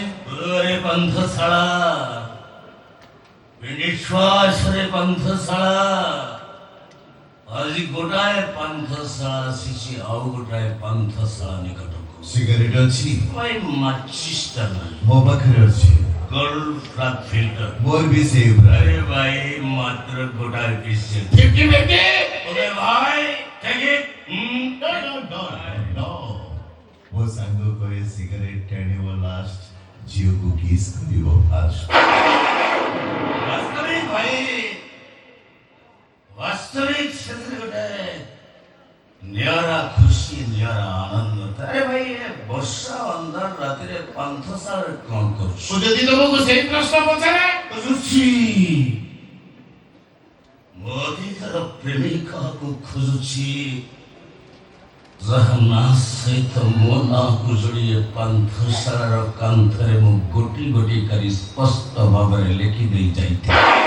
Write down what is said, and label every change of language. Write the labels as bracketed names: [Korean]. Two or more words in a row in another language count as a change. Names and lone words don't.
[Odia] ପାନ୍ଥଶାଳା ନିଶ୍ୱାସରେ ପାନ୍ଥଶାଳା। ଆଜି ଗୋଟାଏ ପାନ୍ଥଶାଳା ଆସିଛି ଆଉ ଗୋଟାଏ ପାନ୍ଥଶାଳା ନିକଟକୁ। ସିଗାରେଟ ଅଛି? ଭାଇ ମାଚିସ୍ଟା ନାହିଁ। ମୋ ପାଖରେ ଅଛି। ଗୋଲ୍ଡ ଫ୍ଲାଗ ଫିଲ୍ଟର ମୋର ବି ସେଇ ପ୍ରାୟ। ଅରେ ଭାଇ ମାତ୍ର ଗୋଟାଏ ପିସ୍ 50-50 ଓକେ ଭାଇ [English] take it. [Odia] नो ମୋ ସାଙ୍ଗ କହେ ସିଗାରେଟ ଟାଣିବ ଲାଷ୍ଟ, ଝିଅକୁ କିସ୍ କରିବ ଫାଷ୍ଟ। ବାସ୍ତବିକ ଭାଇ ବାସ୍ତବିକ କ୍ଷେତ୍ର ଗୋଟାଏ ନିଆରା ଖୁସି ନିଆରା ଆନନ୍ଦ। ଅରେ ଭାଇ ଏ ବର୍ଷା ଅନ୍ଧାର ରାତିରେ ପାନ୍ଥଶାଳାରେ କଣ କରୁଛୁ? ମୁଁ ଯଦି ତମକୁ ସେଇ ପ୍ରଶ୍ନ ପଚାରେ ମୋ ଅଧିକାର ପ୍ରେମିକାକୁ ଖୋଜୁଛି ଯାହା ନା ସହିତ ମୋ ନାଁକୁ ଯୋଡ଼ି ଏ ପାନ୍ଥଶାଳାର କାନ୍ଥରେ ମୁଁ ଗୋଟି ଗୋଟି କରି ସ୍ପଷ୍ଟ ଭାବରେ ଲେଖି ଦେଇ ଯାଇଥିଲି।